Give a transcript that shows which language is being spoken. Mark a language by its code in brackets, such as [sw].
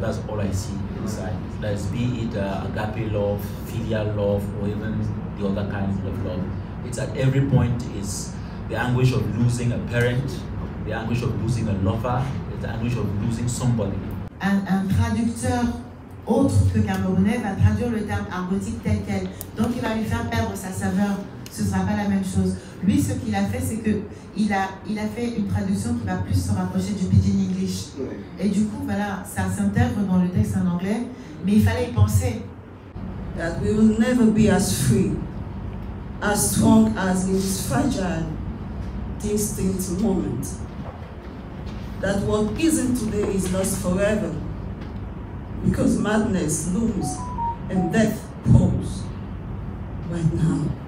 [en] That's all I see inside. That is, be it agape love, filial love, or even the other kinds of love. It's at every point is the anguish of losing a parent, the anguish of losing a lover, the anguish of losing somebody. [fr] Un traducteur autre que camerounais va traduire le terme argotique tel quel. Donc il va lui faire perdre sa saveur. Ce ne sera pas la même chose. Lui, ce qu'il a fait, c'est qu'il a fait une traduction qui va plus se rapprocher du pidgin English. Et du coup, voilà, ça s'intègre dans le texte en anglais, mais il fallait y penser. [en] That we will never be as free, as strong as in this fragile, distinct moment. That what isn't today is lost forever, because madness looms and death pulls right now.